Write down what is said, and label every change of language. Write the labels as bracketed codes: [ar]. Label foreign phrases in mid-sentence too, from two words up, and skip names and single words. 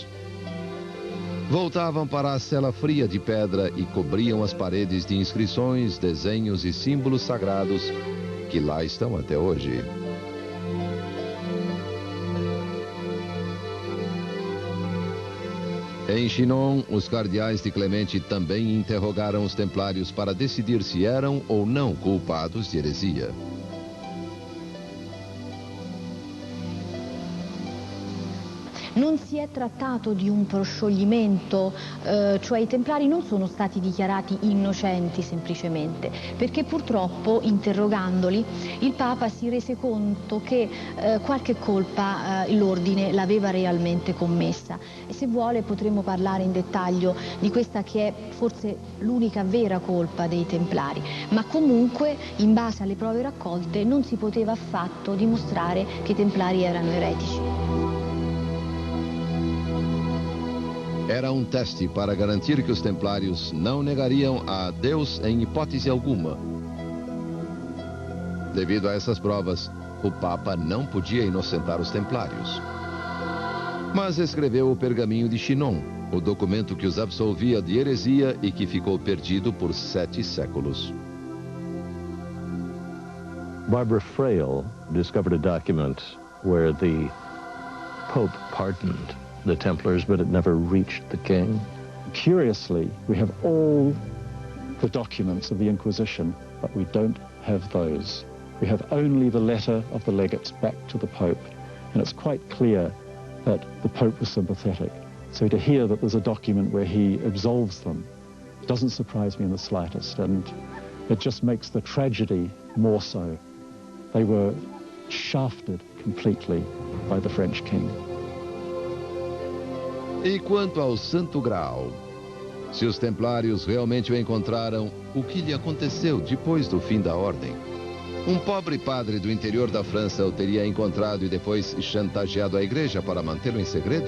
[pt] Voltavam para a cela fria de pedra e cobriam as paredes de inscrições, desenhos e símbolos sagrados que lá estão até hoje. Em Chinon, os cardeais de Clemente também interrogaram os templários para decidir se eram ou não culpados de heresia. [it] Non si è trattato di un proscioglimento, cioè i templari non sono stati dichiarati innocenti semplicemente, perché purtroppo interrogandoli il Papa si rese conto che qualche colpa l'ordine l'aveva realmente commessa, e se vuole potremmo parlare in dettaglio di questa che è forse l'unica vera colpa dei templari, ma comunque in base alle prove raccolte non si poteva affatto dimostrare che i templari erano eretici. [pt] Era um teste para garantir que os templários não negariam a Deus em hipótese alguma. Devido a essas provas, o Papa não podia inocentar os templários. Mas escreveu o Pergaminho de Chinon, o documento que os absolvia de heresia e que ficou perdido por 7 séculos. [en] Barbara Frail discovered a document where the Pope pardoned the Templars, but it never reached the king. Curiously, we have all the documents of the Inquisition, but we don't have those. We have only the letter of the legates back to the Pope, and it's quite clear that the Pope was sympathetic. So to hear that there's a document where he absolves them doesn't surprise me in the slightest, and it just makes the tragedy more so. They were shafted completely by the French king. [pt] E quanto ao Santo Graal? Se os templários realmente o encontraram, o que lhe aconteceu depois do fim da ordem? Um pobre padre do interior da França o teria encontrado e depois chantageado a igreja para mantê-lo em segredo?